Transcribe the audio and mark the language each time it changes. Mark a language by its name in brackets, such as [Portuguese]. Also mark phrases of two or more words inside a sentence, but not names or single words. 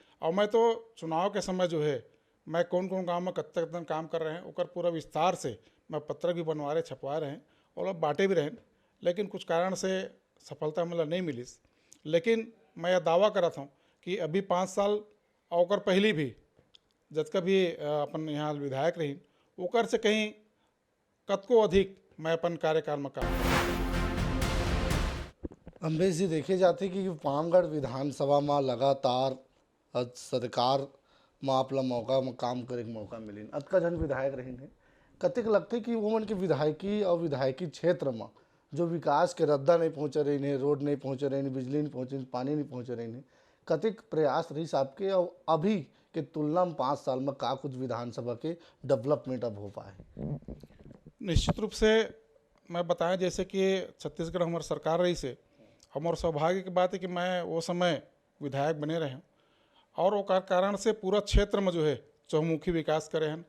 [Chhattisgarhi] और मैं तो चुनाव के समय जो है मैं कौन कौन गांव में कत्तन काम कर रहे हैं उकर पूरा विस्तार से मैं पत्रक भी बनवा रहे छपवा रहे हैं और लोग बांटे भी रहे, लेकिन कुछ कारण से सफलता मतलब नहीं मिली। लेकिन मैं यह दावा करता हूँ कि अभी 5 साल और पहले भी जतका भी अपन यहाँ विधायक रही ओकर से कहीं कतको अधिक मैं अपन कार्यकाल में काम। अम्बेश जी देखे जाते कि पामगढ़ विधानसभा में लगातार सरकार में आपला मौका में काम करे के मौका मिली, अतका जन विधायक रही है, कतेक लगते कि वो मन के विधायकी और विधायकी क्षेत्र में जो विकास के रद्दा नहीं पहुँच रही है, रोड नहीं पहुँच रही है, बिजली नहीं पहुँच रही, पानी नहीं पहुँच रही है, कतेक प्रयास रही आपके और अभी के तुलना में 5 साल में का कुछ विधानसभा के डेवलपमेंट अब हो पाए? निश्चित रूप से मैं बताएं जैसे कि छत्तीसगढ़ हमारी सरकार रही से हमारे सौभाग्य की बात है कि मैं वो समय विधायक बने रहे और वो कारण से पूरा क्षेत्र में जो है चौमुखी विकास करे हैं।